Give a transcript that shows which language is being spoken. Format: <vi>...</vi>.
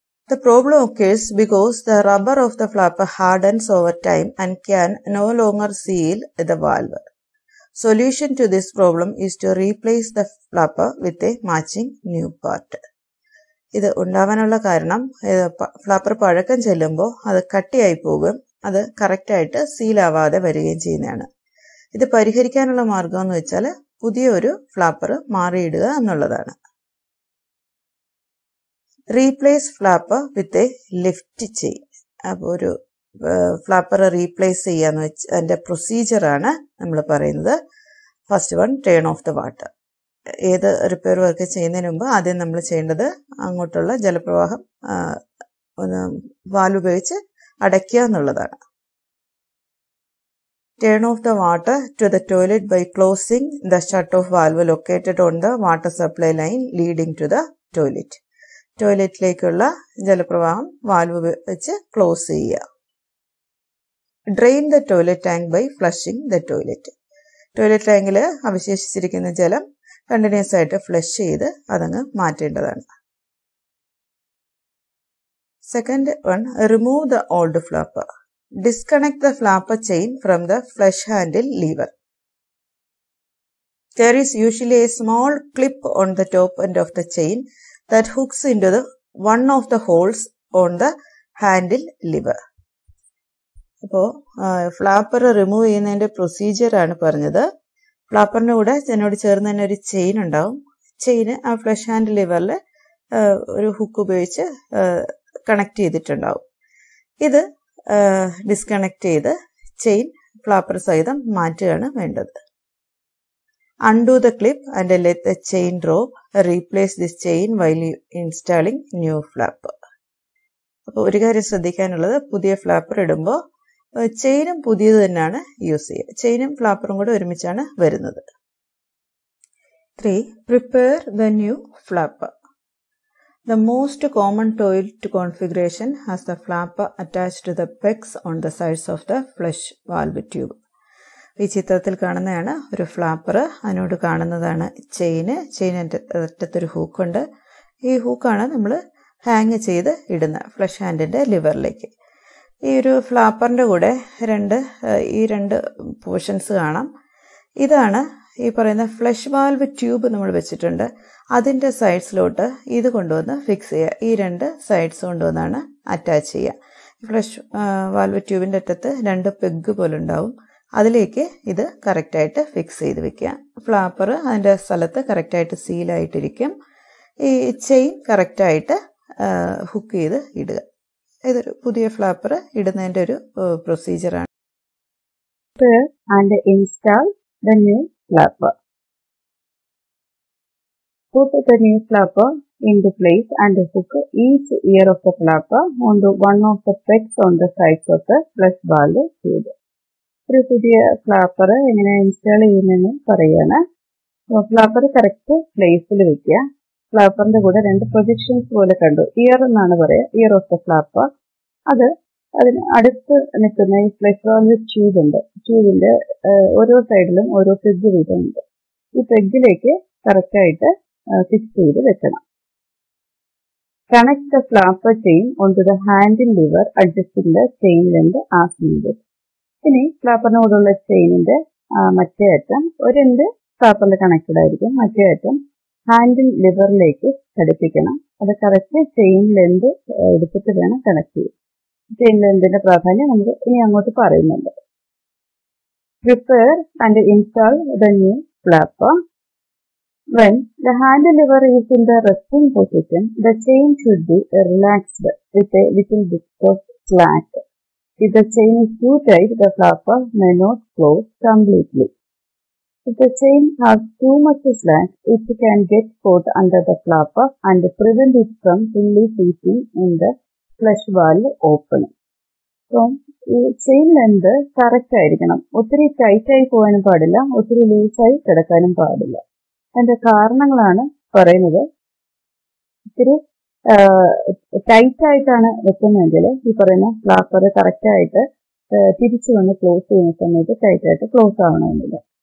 <en>The problem occurs because the rubber of the flapper hardens over time and can no longer seal the valve. Solution to this problem is to replace the flapper with a matching new part.</en> <ml>ഇത് ഉണ്ടാവാനുള്ള കാരണം flapper പഴക്കം ചെല്ലുമ്പോൾ അത് കട്ടിയായി പോകും, അത് കറക്റ്റായിട്ട് സീലാവാതെ വരികയും ചെയ്യുന്നതാണ്. ഇത് പരിഹരിക്കാനുള്ള മാർഗം എന്ന് വെച്ചാൽ പുതിയൊരു ഫ്ലാപ്പർ മാറിയിടുക എന്നുള്ളതാണ്.</ml> <en>Replace flapper with a lift chain.</en> <ml>അപ്പോൾ ഒരു ഫ്ലാപ്പർ റീപ്ലേസ് ചെയ്യാന്ന് വെച്ച് അതിന്റെ പ്രൊസീജിയറാണ് നമ്മൾ പറയുന്നത്.</ml> <en>First one, turn off the water.</en> <ml>ഏത് റിപ്പയർ വർക്ക് ചെയ്യുന്നതിന് മുമ്പ് ആദ്യം നമ്മൾ ചെയ്യേണ്ടത് അങ്ങോട്ടുള്ള ജലപ്രവാഹം വാൽവ് ഉപയോഗിച്ച് അടയ്ക്കുക എന്നുള്ളതാണ്.</ml> <en>Turn off the water to the toilet by closing the shut-off valve located on the water supply line leading to the toilet.</en> <ml>ടോയ്ലറ്റിലേക്കുള്ള ജലപ്രവാഹം valve വെച്ച് ക്ലോസ് ചെയ്യുക.</ml> <en>Drain the toilet tank by flushing the toilet.</en> <ml>Toilet ടാങ്കിൽ അവശേഷിച്ചിരിക്കുന്ന ജലം continuous ആയിട്ട് flush ചെയ്ത് അതങ്ങ് മാറ്റേണ്ടതാണ്.</ml> <en>Second one, remove the old flapper. Disconnect the flapper chain from the flush handle lever. There is usually a small clip on the top end of the chain that hooks into one of the holes on the handle lever.</en> <ml>അപ്പോൾ flapper remove ചെയ്യുന്നതിന്റെ procedure ആണ് പറഞ്ഞത്. ഫ്ലാപ്പറിന്റെ കൂടെ ഇതിനോട് ചേർന്ന് തന്നെ ഒരു chain ഉണ്ടാവും. ചെയിന് ആ ഫ്ലഷ് ഹാൻഡിൽ ലിവറിൽ ഒരു ഹുക്ക് ഉപയോഗിച്ച് കണക്ട് ചെയ്തിട്ടുണ്ടാവും. ഇത് ഡിസ്കണക്ട് ചെയ്ത് ചെയിൻ ഫ്ലാപ്പർ സഹിതം മാറ്റുകയാണ് വേണ്ടത്.</ml> <en>Undo the clip and let the chain drop. Replace this chain while installing new flapper.</en> <ml>അപ്പോൾ ഒരു കാര്യം ശ്രദ്ധിക്കാനുള്ളത്, പുതിയ ഫ്ലാപ്പർ ഇടുമ്പോൾ ചെയിനും പുതിയത് തന്നെയാണ് യൂസ് ചെയ്യുക. ചെയിനും ഫ്ലാപ്പറും കൂടെ ഒരുമിച്ചാണ് വരുന്നത്.</ml> <en>3. Prepare the new flapper. The most common toilet configuration has the flapper attached to the pegs on the sides of the flush valve tube.</en> <ml>ഈ ചിത്രത്തിൽ കാണുന്നതാണ് ഒരു ഫ്ലാപ്പർ. അതിനോട് കാണുന്നതാണ് ചെയിനിന്റെ അറ്റത്തൊരു ഹൂക്കുണ്ട്. ഈ ഹൂക്കാണ് നമ്മൾ ഹാങ് ചെയ്ത് ഇടുന്ന ഫ്ലഷ് ഹാൻഡിന്റെ ലിവറിലേക്ക്. ഈ ഒരു ഫ്ലാപ്പറിന്റെ കൂടെ ഈ രണ്ട് പോർഷൻസ് കാണാം. ഇതാണ് ഈ പറയുന്ന ഫ്ലഷ് വാൽവ് ട്യൂബ് നമ്മൾ വെച്ചിട്ടുണ്ട്. അതിന്റെ സൈഡ്സിലോട്ട് ഇത് കൊണ്ടുവന്ന് ഫിക്സ് ചെയ്യുക. ഈ രണ്ട് സൈഡ്സ് കൊണ്ടുവന്നാണ് അറ്റാച്ച് ചെയ്യുക. ഫ്ലഷ് വാൽവ് ട്യൂബിന്റെ അറ്റത്ത് രണ്ട് പെഗ് പോലെ ഉണ്ടാവും. അതിലേക്ക് ഇത് കറക്റ്റായിട്ട് ഫിക്സ് ചെയ്ത് വെക്കുക. ഫ്ലാപ്പർ അതിന്റെ സ്ഥലത്ത് കറക്റ്റായിട്ട് സീലായിട്ടിരിക്കും. ഈ ചെയിൻ കറക്റ്റായിട്ട് ഹുക്ക് ചെയ്ത് ഇടുക. ഇതൊരു പുതിയ ഫ്ലാപ്പർ ഇടുന്നതിന്റെ ഒരു പ്രൊസീജിയറാണ്.</ml> <en>And install the new flapper. Put the new flapper into place and hook each ear of the flapper onto one of the pegs on the sides of the flush valve tube.</en> <ml>ഒരു പുതിയ flapper എങ്ങനെ install ചെയ്യുന്നതെന്ന് പറയാണ്. Flapper correct പ്ലേസിൽ വെക്കുക. ഫ്ലാപ്പറിന്റെ കൂടെ രണ്ട് projections പോലെ കണ്ടു. ഇയർ എന്നാണ് പറയുക,</ml> <en>Ear of the flapper.</en> <ml>അതിന് അടുത്ത് നിൽക്കുന്ന ഈ ഫ്ലഷ് വാൽവ് ട്യൂബ് ഉണ്ട്. ട്യൂബിന്റെ ഓരോ സൈഡിലും ഓരോ പെഗ് വീതമുണ്ട്. ഈ പെഗിലേക്ക് കറക്റ്റായിട്ട് ഫിക്സ് ചെയ്ത് വെക്കണം.</ml> <en>Connect the flapper chain on to the handle lever adjusting the chain length as needed.</en> <ml>ഇനി ഫ്ലാപ്പറിനോടുള്ള ചെയിനിന്റെ മറ്റേ അറ്റം ഒരെണ്ട് ഫ്ലാപ്പറിൽ കണക്റ്റഡ് ആയിരിക്കും. മറ്റേ അറ്റം ഹാൻഡിൽ ലിവറിലേക്ക് ഘടിപ്പിക്കണം. അത് കറക്റ്റ് ചെയിൻ ലെങ്ത് എടുത്തിട്ട് വേണം കണക്ട് ചെയ്യാൻ. ചെയിൻ ലെങ്തിന്റെ പ്രാധാന്യം നമുക്ക് ഇനി അങ്ങോട്ട് പറയുന്നുണ്ട്.</ml> <en>Prepare and install the new flapper. When the handle lever is in the resting position, the chain should be relaxed with a little bit of slack. If the chain is too tight, the flapper may not close completely. If the chain has too much slack, it can get caught under the flapper and prevent it from fully seating in the flush valve opening.</en> <ml>So, ഈ chain length correct ആയിരിക്കണം. ഒത്തിരി ടൈറ്റായി പോകാനും പാടില്ല, ഒത്തിരി ലൂസായി കിടക്കാനും പാടില്ല. അതിന്റെ കാരണങ്ങളാണ് പറയുന്നത്. ഇത്തിരി ടൈറ്റായിട്ടാണ് വെക്കുന്നതെങ്കിൽ ഈ പറയുന്ന ഫ്ലാപ്പർ കറക്റ്റായിട്ട് തിരിച്ചു വന്ന് ക്ലോസ് ചെയ്യുന്ന സമയത്ത് ടൈറ്റായിട്ട് ക്ലോസ് ആവണമെന്നില്ല.</ml>